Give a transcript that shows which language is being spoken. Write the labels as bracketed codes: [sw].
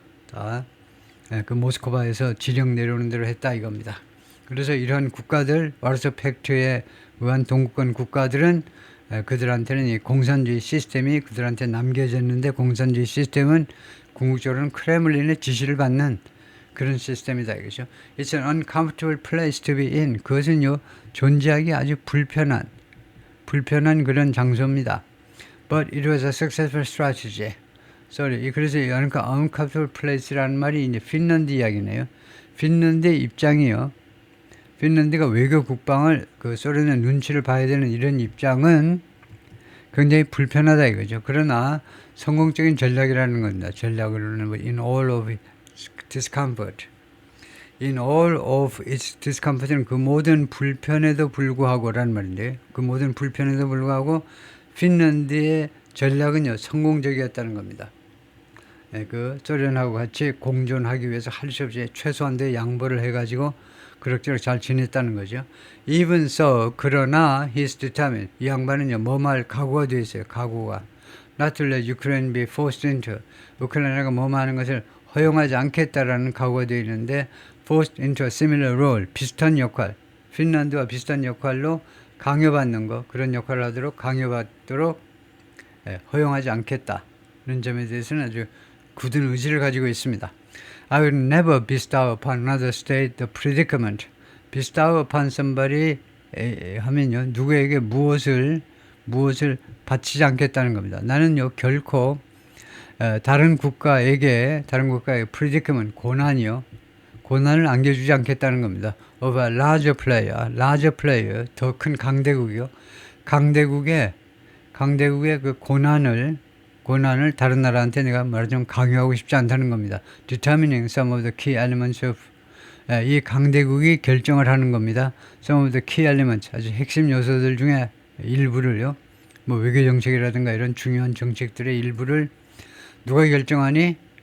[ko] 다 그 모스크바에서 지령 내려오는 대로 했다 이겁니다. 그래서 이러한 국가들, 와르소 팩트에 의한 동구권 국가들은 그들한테는 이 공산주의 시스템이 그들한테 남겨졌는데, 공산주의 시스템은 궁극적으로는 크레물린의 지시를 받는 그런 시스템이다 이거죠. [en] It's an uncomfortable place to be in. [ko] 그것은요, 존재하기 아주 불편한 그런 장소입니다. [en] But it was a successful strategy. [ko] 그래서 이 uncomfortable place라는 말이 이제 핀란드 이야기네요. 핀란드의 입장이요. 핀란드가 외교 국방을 소련의 눈치를 봐야 되는 이런 입장은 굉장히 불편하다 이거죠. 그러나 성공적인 전략이라는 겁니다. 전략으로는 [en] in all of its discomfort. In all of its discomfort [ko] 는 그 모든 불편에도 불구하고라는 말인데, 그 모든 불편에도 불구하고 핀란드의 전략은요, 성공적이었다는 겁니다. 그 소련하고 같이 공존하기 위해서 할 수 없이 최소한도의 양보를 해가지고 그럭저럭 잘 지냈다는 거죠. [en] Even so, [ko] 그러나 [en] he's determined. [ko] 이 양반은요, 뭐말 각오가 되어 있어요. 각오가. [en] Not to let Ukraine be forced into. [ko] 우크라이나가 뭐하는 것을 허용하지 않겠다라는 각오가 되어 있는데 [en] forced into a similar role. [ko] 비슷한 역할. 핀란드와 비슷한 역할로 강요받는 거. 그런 역할을 하도록 강요받도록 허용하지 않겠다. 이런 점에 대해서는 아주 굳은 의지를 가지고 있습니다. [en] I will never bestow upon another state the predicament. bestow upon somebody [ko] 하면요, 누구에게 무엇을 바치지 않겠다는 겁니다. 나는요, 결코 다른 국가의 predicament, 고난을 안겨주지 않겠다는 겁니다. [en] of a larger player, [ko] 더 큰 강대국이요. 강대국의 그 고난을 다른 나라한테 내가 말하자면 강요하고 싶지 않다는 겁니다. [en] Determining some of the key elements of [ko] 이 강대국이 결정을 하는 겁니다. [en] Some of the key elements, [ko] 아주 핵심 요소들 중에 일부를요. 뭐 외교 정책이라든가 이런 중요한 정책들의 일부를 누가 결정하니?